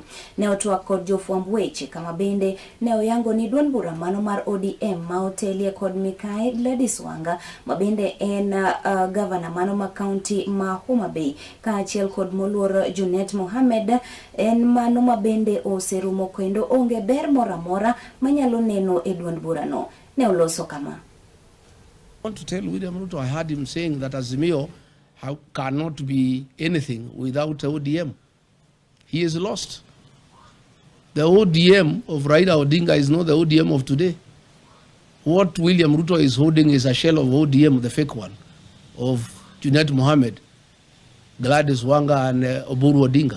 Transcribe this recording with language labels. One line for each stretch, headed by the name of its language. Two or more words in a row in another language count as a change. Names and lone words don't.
Luo (Kenya and Tanzania): Ne otwak kod jofwamb weche kama bende ne oyango ni duond bura mano mar ODM ma otelie kod Mikae Gladys Wanga mabende en governor mano ma county ma Homa Bay ka achiel kod moluor Junet Mohamed en mano mabende oserumo kendo onge ber moramora manyalo neno e duond bura no. Ne oloso kama.
English: I want to tell William Ruto, I heard him saying that Azimio cannot be anything without ODM. He is lost. The ODM of Raila Odinga is not the ODM of today. What William Ruto is holding is a shell of ODM, the fake one, of Junet Mohamed, Gladys Wanga, and Oburu Odinga.